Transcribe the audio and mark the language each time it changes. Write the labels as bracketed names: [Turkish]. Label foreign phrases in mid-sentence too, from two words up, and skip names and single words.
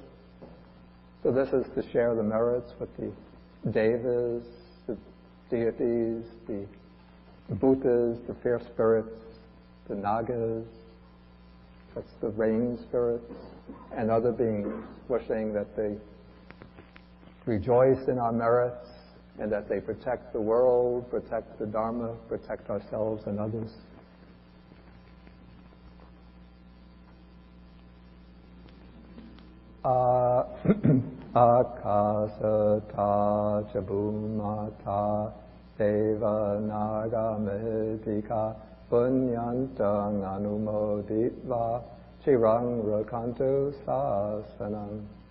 [English] So this is to share the merits with the devas, the deities, the bhutas, the fair spirits, the nagas, that's the rain spirits, and other beings, wishing that they rejoice in our merits, and that they protect the world, protect the Dharma, protect ourselves and others. [Pali] Akasata chabumata deva naga mehtika punyantang anumoditva chirang rakantu sasanam.